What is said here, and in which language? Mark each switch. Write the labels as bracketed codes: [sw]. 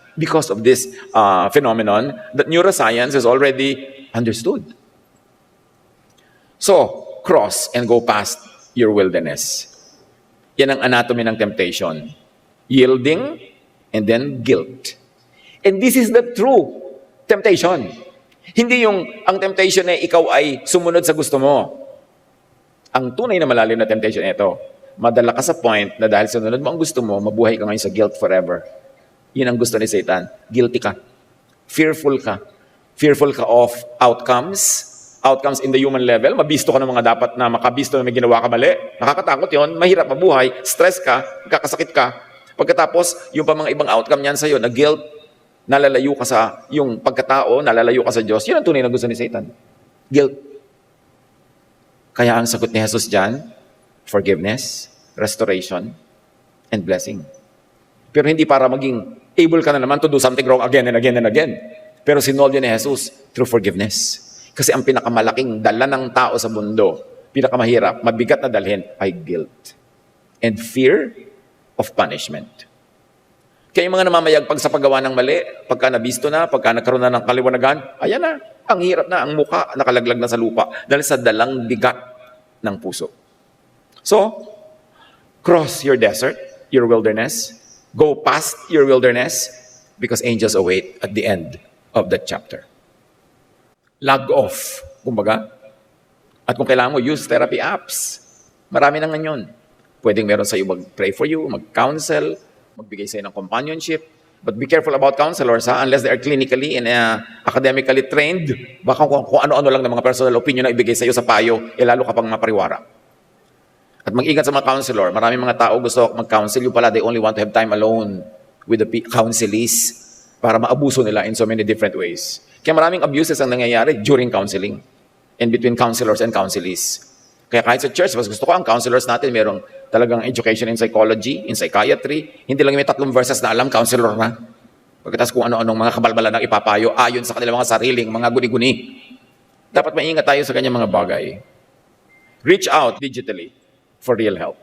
[en] Because of this phenomenon that neuroscience has already understood. So, cross and go past your wilderness. [tl] Yan ang anatomy ng temptation. [en] Yielding and then guilt. And this is the true temptation. [tl] Hindi yung ang temptation na ikaw ay sumunod sa gusto mo. Ang tunay na malalim na temptation ito, madala ka sa point na dahil sunod mo ang gusto mo, mabuhay ka ngayon sa guilt forever. Yun ang gusto ni Satan. Guilty ka. Fearful ka. Fearful ka of outcomes, outcomes in the human level, mabisto ka ng mga dapat na makabisto na may ginawa ka mali. Nakakatakot yon, mahirap mabuhay, stress ka, kakasakit ka. Pagkatapos, yung pa mga ibang outcome niyan sa'yo, na guilt, nalalayo ka sa yung pagkatao, nalalayo ka sa Diyos, yun ang tunay na gusto ni Satan. Guilt. Kaya ang sagot ni Jesus dyan, [en] forgiveness, restoration, and blessing. [tl] Pero hindi para maging able ka na naman [en] to do something wrong again and again and again. [tl] Pero sinolve ni Jesus through forgiveness. Kasi ang pinakamalaking dala ng tao sa mundo, pinakamahirap, mabigat na dalhin, ay [en] guilt and fear of punishment. [tl] Kaya yung mga namamayagpag sa paggawa ng mali, pagka nabisto na, pagka nagkaroon na ng kaliwanagan, ayan na, ang hirap na, ang mukha nakalaglag na sa lupa dahil sa dalang bigat ng puso. [en] So, cross your desert, your wilderness, go past your wilderness, because angels await at the end of that chapter. [tl] Log off, kumbaga. At kung kailangan mo, [en] use therapy apps. [tl] Marami na ngayon. Pwedeng meron sa'yo mag-pray for you, mag-counsel, magbigay sa'yo ng companionship. [en] But be careful about counselors, unless they are clinically and academically trained. [tl] Baka kung ano-ano lang ng mga personal opinion na ibigay sa'yo sa payo, lalo ka pang mapariwara. At mag-ingat sa mga counselor. Maraming mga tao gusto mag-counsel. Yung pala, [en] they only want to have time alone with the counselees [tl] para maabuso nila [en] in so many different ways. [tl] Kaya maraming [en] abuses [tl] ang nangyayari [en] during counseling and between counselors and counselees. [tl] Kaya kahit sa church, mas gusto ko ang counselors natin, merong talagang education [en] in psychology, in psychiatry. [tl] Hindi lang may 3 verses na alam, counselor na. Pagkatapos kung ano-anong mga kabalbalan ng ipapayo, ayon sa kanilang mga sariling, mga guni-guni. Dapat maingat tayo sa kanyang mga bagay. [en] Reach out digitally for real help.